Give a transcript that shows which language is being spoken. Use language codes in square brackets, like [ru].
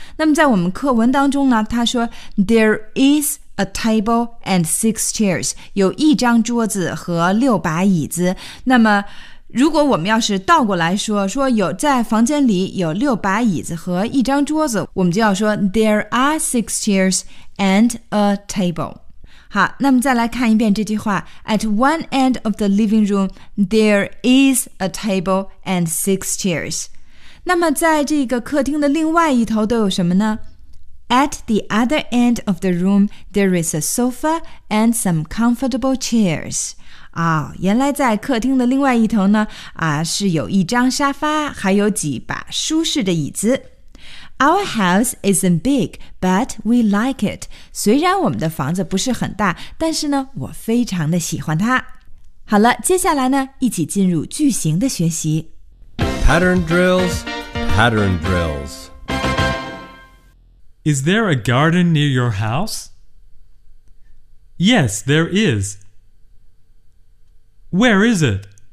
[zh] 那么在我们课文当中呢，他说 [en] There is a table and six chairs， [zh] 有一张桌子和六把椅子。那么如果我们要是倒过来说，说有在房间里有六把椅子和一张桌子，我们就要说 [en] There are six chairs and a table。 [zh] 好，那么再来看一遍这句话。 [en] At one end of the living room There is a table and six chairs。 [zh] 那么在这个客厅的另外一头都有什么呢？ [en] At the other end of the room, there is a sofa and some comfortable chairs. [zh] 哦，原来在客厅的另外一头呢，啊，是有一张沙发，还有几把舒适的椅子。 [en] Our house isn't big, but we like it. [zh] 虽然我们的房子不是很大，但是呢，我非常的喜欢它。好了，接下来呢，一起进入句型的学习。 [en] Pattern drills, pattern drills. Is there a garden near your house? Yes, there is. Where is it?